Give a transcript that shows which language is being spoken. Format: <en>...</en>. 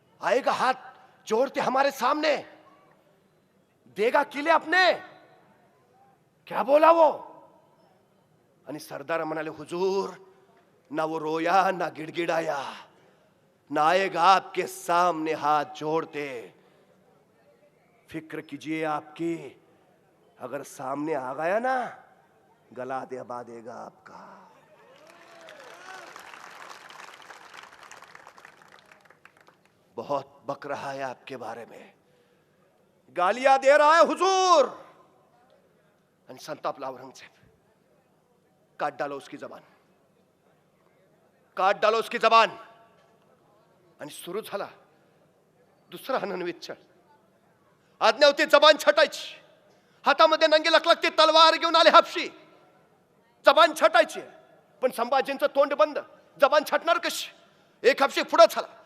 <hi>आएगा हाथ जोड़ते हमारे सामने, देगा किले अपने. क्या बोला वो.</hi> <mr>आणि सरदार म्हणाले</mr> <hi>हुजूर ना वो रोया ना गिड़गिड़ाया, ना आएगा आपके सामने हाथ जोड़ते. फिक्र कीजिए आपकी, अगर सामने आ गया ना गला दबा देगा आपका. बहुत बक रहा है आपके बारे में, गालियां दे रहा है हुजूर.</hi> <mr>आणि संतापला औरंगजेब.</mr> <hi>काट डालो उसकी जबान, काट डालो उसकी जबान.</hi> <mr>आणि सुरू झाला दुसरा हननवित छळ. आज्ञा होती जबान छटायची. हातामध्ये नंगी लखलखती तलवार घेऊन आले हापशी. जबान छटायची, पण संभाजींचं तोंड बंद. जबान छटणार कशी? एक हापशी पुढे झाला.</mr>